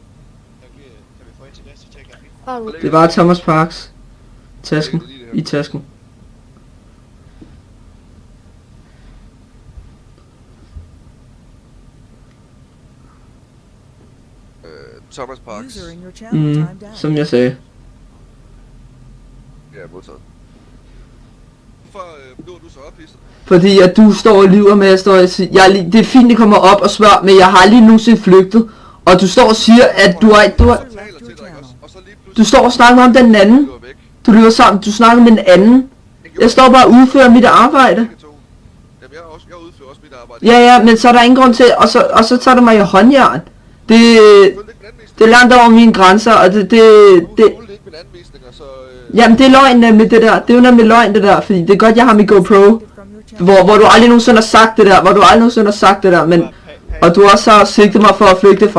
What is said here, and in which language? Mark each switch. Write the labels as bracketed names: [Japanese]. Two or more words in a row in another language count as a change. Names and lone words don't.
[Danish] Kan vi få ind til det, så tjekker jeg. Det er bare Thomas Parks. Tasken. I tasken. Thomas Parks. [English] User in your channel timed out. [Danish] Som jeg sagde. Ja, modtaget. Hvorfor blev du så ophidset? Fordi at du står og lyver med, at jeg står og siger, det er fint, at kommer op og spørger, men jeg har aldrig nogensinde flygtet. Og du står og siger, at du har... Jeg taler til dig, ikke også? Og så lige Du pludselig... står og snakker om den anden. Du er væk. Du lyver sammen, du snakker med den anden. Jeg står bare og udfører mit arbejde. Begge to. Jamen, jeg udfører også mit arbejde. Ja, men så er der ingen grund til, og så tager du mig i håndjern. Det Jeg følte ikke min anvisning. er langt over mine grænser, og det... Du fulgte ikke mine anvisninger, så... Jamen det er løgn med det der. Det er jo nemlig løgn det der, fordi det er godt, jeg har mit GoPro. [English] From your channel. [Danish] hvor du aldrig nogensinde har sagt det der, men, og du også har sigtet mig for at flygte fra